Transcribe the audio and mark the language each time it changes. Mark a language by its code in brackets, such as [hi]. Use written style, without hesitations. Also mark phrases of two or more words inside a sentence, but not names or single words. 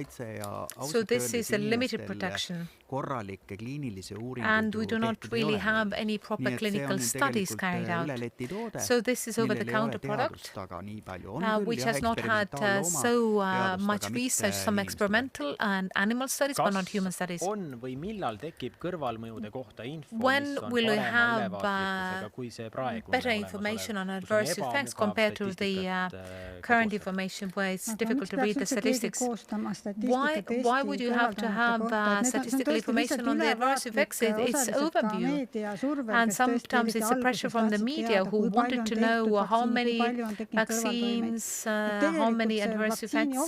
[en] So this is a limited protection. And we do not really have any proper clinical studies carried out. So this is over-the-counter product, which has not had so much research, some experimental and animal studies, but not human studies. [et] On või millal tekib kõrvalmõjude kohta info, [en] When [et] mis on [en] will we [et] parema [en] have [et] ülevaatlikkusega kui see praegu [en] better information on adverse effects compared to the current information where it's difficult to read the statistics? Why would you have to have statistical information on the adverse effects? It's overview. And sometimes it's a pressure from the media who wanted to know how many vaccines, how many adverse effects.